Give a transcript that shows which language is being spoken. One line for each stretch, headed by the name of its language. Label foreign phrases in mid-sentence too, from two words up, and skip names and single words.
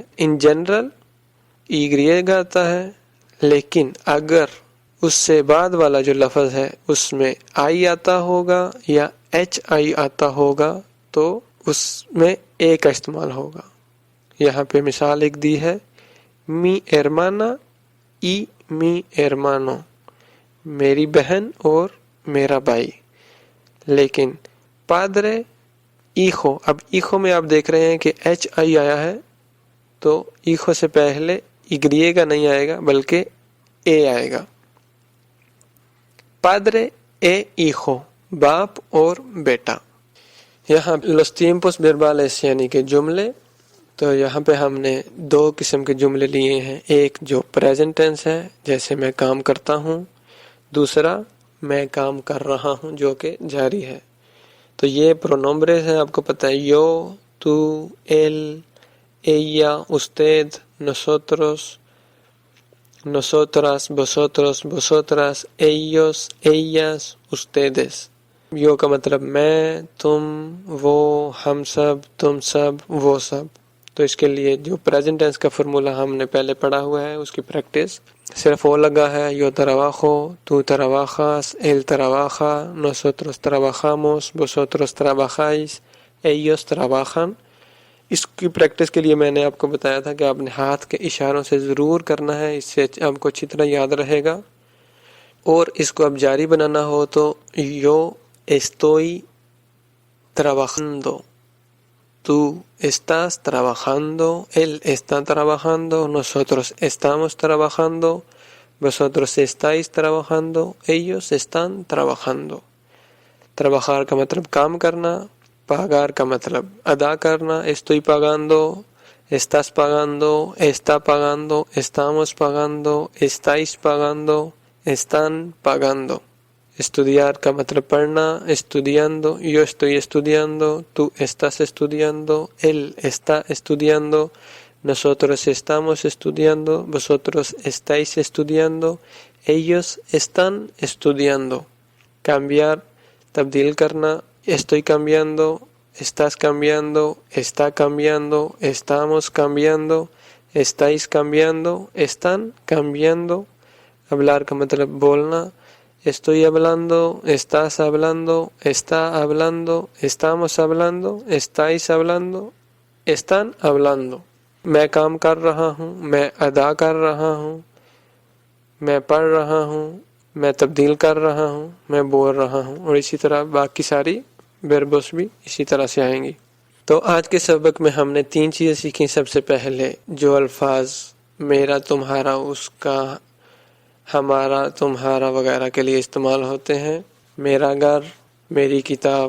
English: in general
Spanish: y griega
Urdu: آتا ہے, لیکن اگر اس سے بعد والا جو لفظ ہے اس میں آئی آتا ہوگا یا ایچ آئی آتا ہوگا تو اس میں اے کا استعمال ہوگا. یہاں پہ مثال ایک دی ہے,
Spanish: می hermana y mi hermano,
Urdu: میری بہن اور میرا بھائی. لیکن
Spanish: padre hijo,
Urdu: اب ایخو میں آپ دیکھ رہے ہیں کہ ایچ آئی آیا ہے تو ایخو سے پہلے ایگریے گا نہیں آئے گا بلکہ اے آئے گا.
Spanish: padre e hijo,
Urdu: باپ اور بیٹا. یہاں
Spanish: los tiempos verbales
Urdu: یعنی کہ جملے, تو یہاں پہ ہم نے دو قسم کے جملے لیے ہیں. ایک جو
English: present tense
Urdu: ہے جیسے میں کام کرتا ہوں, دوسرا میں کام کر رہا ہوں جو کہ جاری ہے. تو یہ پرونومبرز ہیں, آپ کو پتہ ہے,
Spanish: yo, tú, él, ella, usted, nosotros, nosotras, vosotros, vosotras, ellos, ellas, ustedes.
Urdu: yo کا مطلب میں, تم, وہ, ہم سب, تم سب, وہ سب. تو اس کے لیے جو
English: present tense
Urdu: کا فرمولا ہم نے پہلے پڑھا ہوا ہے اس کی پریکٹس صرف وہ لگا ہے.
Spanish: yo trabajo, tú trabajas, él trabaja, nosotros trabajamos, vosotros trabajáis, ellos trabajan.
Urdu: اس کی پریکٹس کے لیے میں نے آپ کو بتایا تھا کہ آپ نے ہاتھ کے اشاروں سے ضرور کرنا ہے, اس سے آپ کو اچھی طرح یاد رہے گا. اور اس کو اب جاری بنانا ہو تو
Spanish: yo estoy trabajando, tú estás trabajando, él está trabajando, nosotros estamos trabajando, vosotros estáis trabajando, ellos están trabajando.
Urdu: trabajar کا مطلب کام کرنا, pagar کا مطلب ادا کرنا,
Spanish: estoy pagando, estás pagando, está pagando, estamos pagando, estáis pagando, están pagando.
Urdu: estudiar کا مطلب پڑھنا,
Spanish: estudiando, yo estoy estudiando, tú estás estudiando, él está estudiando, nosotros estamos estudiando, vosotros estáis estudiando, ellos están estudiando. cambiar,
Urdu: تبدیل کرنا,
Spanish: estoy cambiando, estás cambiando, está cambiando, estamos cambiando, estáis cambiando, están cambiando.
Urdu: hablar کا مطلب بولنا,
Spanish: estoy hablando, estás hablando, está hablando, estamos hablando, estáis hablando, están hablando.
Urdu: میں کام کر رہا ہوں, میں ادا کر رہا ہوں, میں پڑھ رہا ہوں, میں تبدیل کر رہا ہوں, میں بول رہا ہوں. اور اسی طرح باقی ساری وربس بھی اسی طرح سے آئیں گی. تو آج کے سبق میں ہم نے 3 چیزیں سیکھی. سب سے پہلے جو الفاظ میرا, تمہارا, اس کا, ہمارا, تمہارا وغیرہ کے لیے استعمال ہوتے ہیں, میرا گھر, میری کتاب.